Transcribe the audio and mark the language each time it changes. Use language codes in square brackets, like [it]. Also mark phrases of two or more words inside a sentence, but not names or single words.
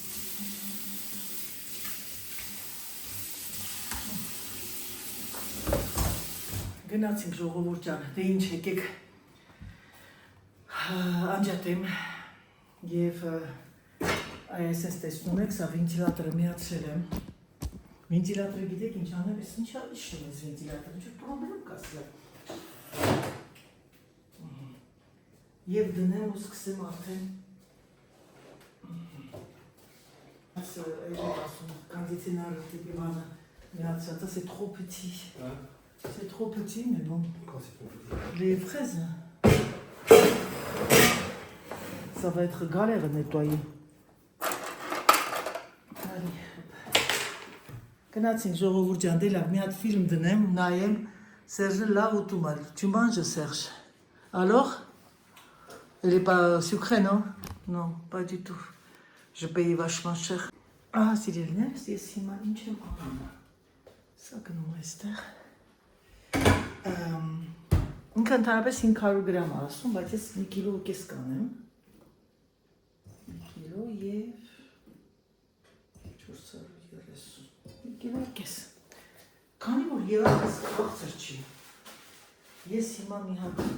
[hy] գնացինք ժողովուրդ ջան, դե ինչ եկեք անջատեմ և այսպես տեսնում եք, սա վենտիլատորը միացրել եմ, վենտիլատորը գիտեք ինչ անել, ես ինչ իշում ես վենտիլատորը, ինչ պրոբլեմ կա սրա, և դնեմ ու սկսեմ արդեն, կանդիցիոնարը տիպի բանը միացած, [fr] c'est trop petit. C'est trop petit, mais bon. Quand c'est trop petit? Les fraises. Ça va être galère à nettoyer. Allez, hop. [hy] Գնացինք ժողովուրդ ջան, դե լավ, մի հատ ֆիլմ դնեմ, նայեմ, Serge là ուտում ալ. [fr] Tu manges, Serge? Alors? Elle est pas sucrée, non? Non, pas du tout. Je paye vachement cher. [hy] Ah, սիրելիներ, ես հիմա ինչ եմ անում։ Սա գնում այստեղ։ Ինքը ընդհանրապես 500 գրամ ասում, բայց ես 1 կիլո կես կանեմ։ 1 կիլո և 430, 1 կիլո կես։ Քանի որ ելակս քաղցր չի, ես հիմա մի հատ,